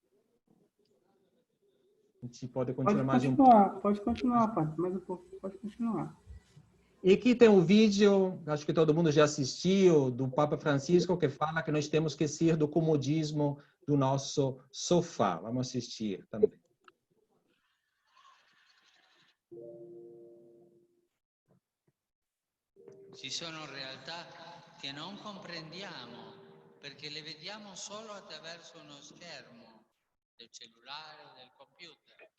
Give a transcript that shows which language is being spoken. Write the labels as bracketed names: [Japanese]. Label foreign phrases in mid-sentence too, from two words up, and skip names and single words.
[Portuguese] A gente pode continuar mais um pouco. Pode continuar, Padre. Mais um pouco, pode continuar. E aqui tem um vídeo, acho que todo mundo já assistiu, do Papa Francisco, que fala que nós temos que sair do comodismo do nosso sofá. Vamos assistir também. [Italian] Ci sono realtà che non comprendiamo perché le vediamo solo attraverso uno schermo del cellulare o del computer.